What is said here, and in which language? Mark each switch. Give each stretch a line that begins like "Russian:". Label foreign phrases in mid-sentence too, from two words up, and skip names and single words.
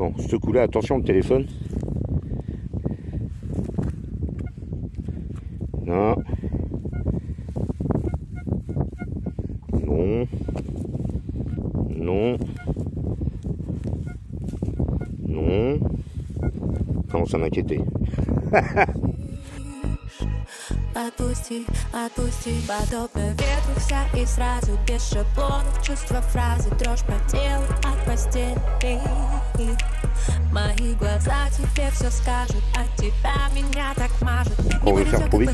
French: Bon, ce coup-là, attention le téléphone. Non. Non. Non. Non. Commence à m'inquiéter.
Russian: Отпусти, отпусти, подобно ветру вся и сразу без шаблонов. Чувства фразы, дрожь по телу от постели. Мои глаза тебе все скажут, от тебя меня так мажет.
French: On veut faire trop vite.